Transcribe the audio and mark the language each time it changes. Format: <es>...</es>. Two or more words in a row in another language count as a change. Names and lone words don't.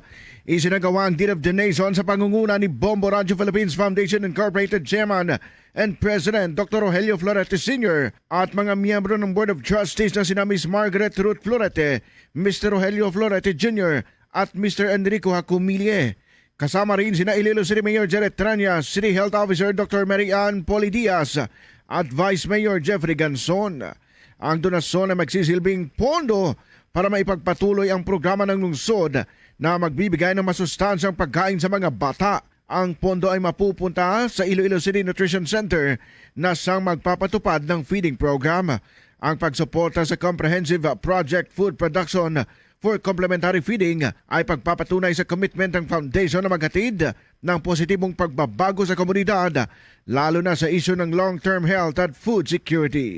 <tl>Isinagawa ang</tl> <en>deed of donation</en> <tl>sa pangunguna ni Bombo Radio Philippines Foundation Incorporated Chairman and President Dr. Rogelio Florete Sr. at mga miyembro ng Board of Trustees na sina Ms. Margaret Ruth Florete, Mr. Rogelio Florete Jr. at Mr. Enrico Hacumilie. Kasama rin sina Iloilo City Mayor Jared Tranya, City Health Officer Dr. Mary Ann Poli Diaz at Vice Mayor Jeffrey Ganson. Ang donasyon ay magsisilbing pondo para maipagpatuloy ang programa ng lungsod na magbibigay ng masustansyang pagkain sa mga bata. Ang pondo ay mapupunta sa Iloilo City Nutrition Center na siyang magpapatupad ng</tl> <en>feeding program.</en> <tl>Ang pagsuporta sa Comprehensive Project Food Production for Complementary Feeding ay pagpapatunay sa commitment ng foundation na maghatid ng positibong pagbabago sa komunidad, lalo na sa isyu ng</tl> <en>long-term health</en> <tl>at</tl> <en>food security.</en>